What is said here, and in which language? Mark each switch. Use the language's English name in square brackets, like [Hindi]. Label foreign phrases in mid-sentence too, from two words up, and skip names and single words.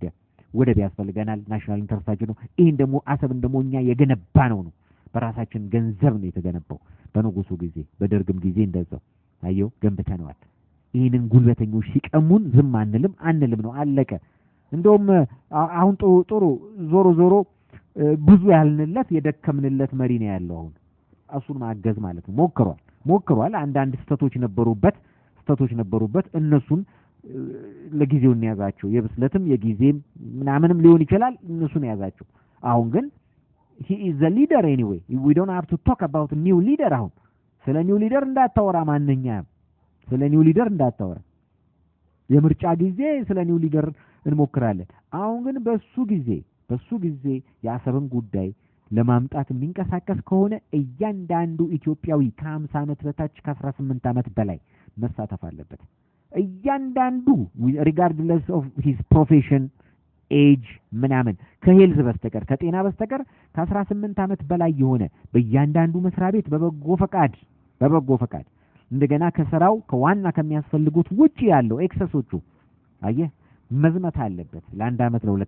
[Amharic] ወደብ ያስፈልገናል፣ ናሽናል ኢንተረስታችን ነው። ይሄን ደግሞ አሰብን ደግሞ እኛ የገነባ ነው በራሳችን ገንዘብ ነው የተገነባው። በንጉሱ ጊዜ በደርግም ጊዜ እንደዛው አየው ገንብተነዋል። ይሄንን ጉልበተኞች ሲቀሙን ዝም አንልም ነው አለቀ። እንደውም አሁን ጥሩ ዞሮ ብዙ ያልንለት የደከምንለት መሪ ነው ያለው። አሁን እሱን ማገዝ ማለት ነው ሞክሯል። አንዳንድ ስህተቶች ነበሩበት። እነሱን ለጊዜው እንያዛቸው። የብስለትም የጊዜም ምናምንም ሊሆን ይችላል። እነሱን ያዛቸው። አሁን ግን [English] he is the leader anyway. We don't have to talk about new leader. [Amharic] አሁን ስለ [English] new leader [Amharic] እንዳታወራ ማንኛውም ስለ [English] new leader [Amharic] እንዳታወራ። የምርጫ ጊዜ ስለ [English] new leader [Amharic] እንሞክራለን። አሁን ግን በሱ ጊዜ የአሰብን ጉዳይ ለማምጣት የሚንቀሳቀስ ከሆነ እያንዳንዱ ኢትዮጵያዊ ከ50 ዓመት በታች ከ18 ዓመት በላይ መሳተፍ አለበት። እያንዳንዱ [English] regardless of his profession age [Amharic] ምናምን ከሄልዝ በስተቀር ከጤና በስተቀር ከ18 ዓመት በላይ የሆነ በእያንዳንዱ መስሪያ ቤት በበጎ ፈቃድ እንደገና ከስራው ከዋና ከሚያስፈልጉት ውጪ ያለው ኤክሰሶቹ አየህ መዝመት አለበት። ለ1 ዓመት ለ2